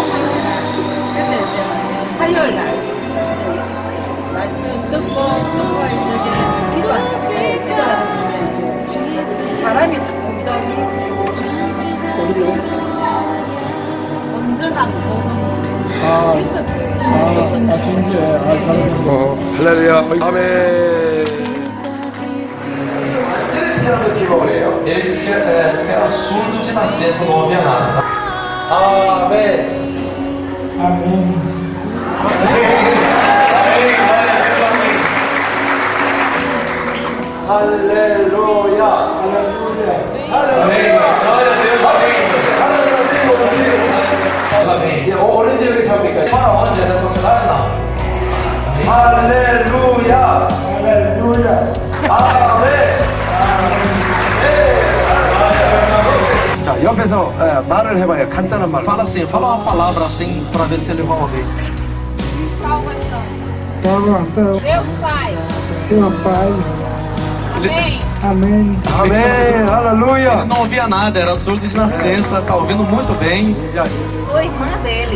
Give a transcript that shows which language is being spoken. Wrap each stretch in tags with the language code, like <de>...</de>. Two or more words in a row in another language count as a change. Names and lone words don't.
<ko>근데 이제 화요일 날 말씀 듣고 정말 저기 기도하는 중에 이제 바람이 딱 불더니 온전한 몸은 할렐루야. 아멘.</ko> <pt>Ele disse que era surdo de nascença, não ouvia nada. Amém. Amém. Aleluia. Aleluia. Glória a Deus. Amém. Onde ele está ficando? Para onde? Nessa cidade não. Aleluia. Aleluia. Amém.</pt> <ko>자, 옆에서 말을 해봐요. 간단한 말.</ko> <pt>Fala assim, fala uma palavra assim para ver se ele vai ouvir. Salvação. Deus Pai. Teu Pai. Amém. Amém.</pt> <ko>아멘.</ko> <pt>Ele</pt> <ko>할렐루야.</ko> <pt>não ouvia nada, era surdo de nascença, tá ouvindo muito bem. Sou irmã dele.</pt>